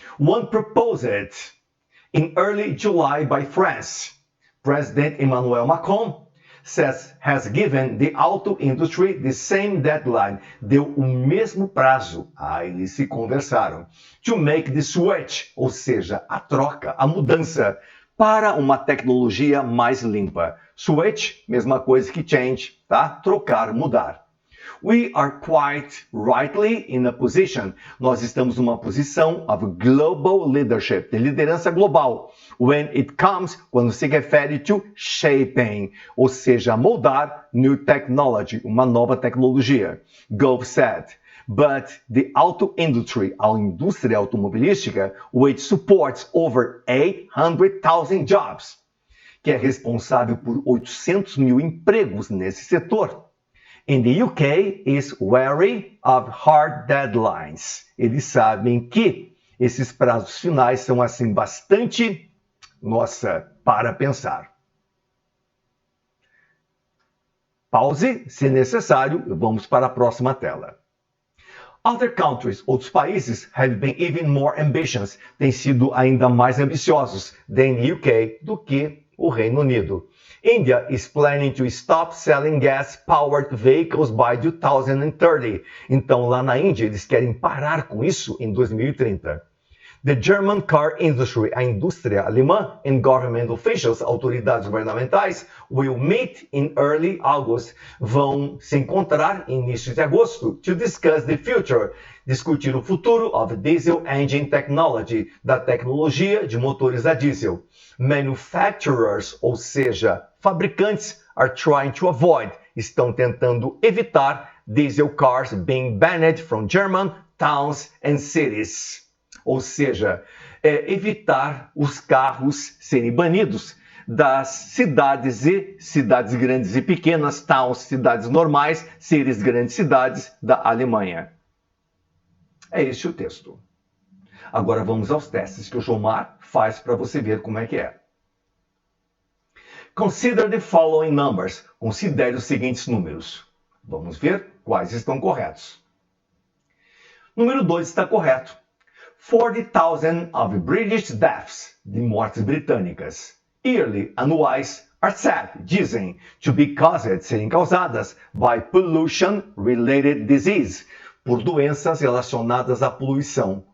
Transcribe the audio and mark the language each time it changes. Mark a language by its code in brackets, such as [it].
[en] One proposed in early July by France. President Emmanuel Macron has given the auto industry the same deadline. [pt] Deu o mesmo prazo. Eles se conversaram. [en] To make the switch, [pt] ou seja, a troca, a mudança, para uma tecnologia mais limpa. Switch, mesma coisa que change, tá? Trocar, mudar. [en] We are quite rightly in a position. [pt] Nós estamos numa posição [en] of global leadership, [pt] de liderança global. [en] When it comes, [pt] quando se refere [en] to shaping, [pt] ou seja, moldar [en] new technology, [pt] uma nova tecnologia. [en] Gove said. But the auto industry, [pt] a indústria automobilística, [en] which supports over 800,000 jobs, [pt] que é responsável por 800 mil empregos nesse setor. [en] In the UK is wary of hard deadlines. [pt] Eles sabem que esses prazos finais são assim bastante, para pensar. Pause, se necessário, vamos para a próxima tela. [en] Other countries, [pt] outros países, [en] have been even more ambitious, [pt] têm sido ainda mais ambiciosos [en] than UK, [pt] do que o Reino Unido. [en] India is planning to stop selling gas-powered vehicles by 2030. [pt] Então, lá na Índia, eles querem parar com isso em 2030. [en] The German car industry, [pt] a indústria alemã, [en] and government officials, [pt] autoridades governamentais, [en] will meet in early August. [pt] Vão se encontrar em início de agosto [en] to discuss the future, [pt] discutir o futuro [en] of diesel engine technology, [pt] da tecnologia de motores a diesel. [en] Manufacturers, [pt] ou seja, fabricantes, [en] are trying to avoid, [pt] estão tentando evitar [en] diesel cars being banned from German towns and cities. [pt] Ou seja, evitar os carros serem banidos das cidades grandes e pequenas, towns, cidades normais, cities, grandes cidades da Alemanha. É este o texto. Agora vamos aos testes que o Jomar faz para você ver como é que é. [en] Consider the following numbers. [pt] Considere os seguintes números. Vamos ver quais estão corretos. Número 2 está correto. [en] 40,000 of British deaths, [pt] de mortes britânicas, yearly, anuais, [en] are said, [pt] dizem, [en] to be caused, [pt] serem causadas, [en] by pollution-related disease, [pt] por doenças relacionadas à poluição.